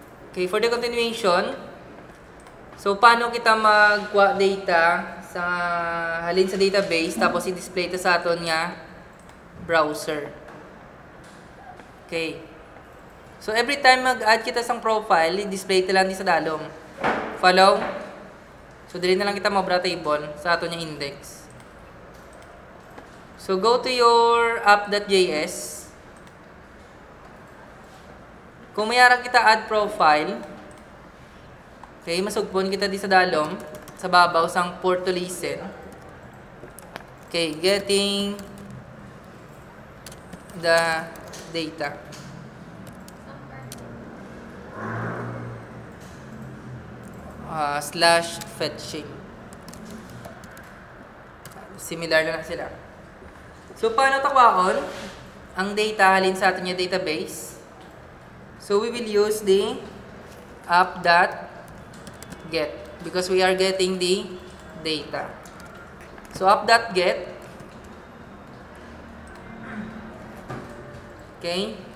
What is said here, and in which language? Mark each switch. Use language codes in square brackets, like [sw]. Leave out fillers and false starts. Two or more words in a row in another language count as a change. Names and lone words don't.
[en] Okay, for the continuation, so [hil] paano kita magkuha data sa halin sa database tapos i-display ito sa aton nga browser. Okay. So every time mag-add kita sang profile, i-display ito lang di sa dalom. [en] Follow? [hil] So dili na lang kita mabra table sa aton nga index. [en] So go to your app.js. [hil] Kung mayara kita [en] add profile, [hil] okay, masugpon kita di sa dalom, sa babaw sang [en] port to listen. Okay, getting the data. Slash fetching. [hil] Similar lang sila. So, paano takwaon ang data halin sa ating database? [en] So, we will use the app.get because we are getting the data. So, app.get. Okay.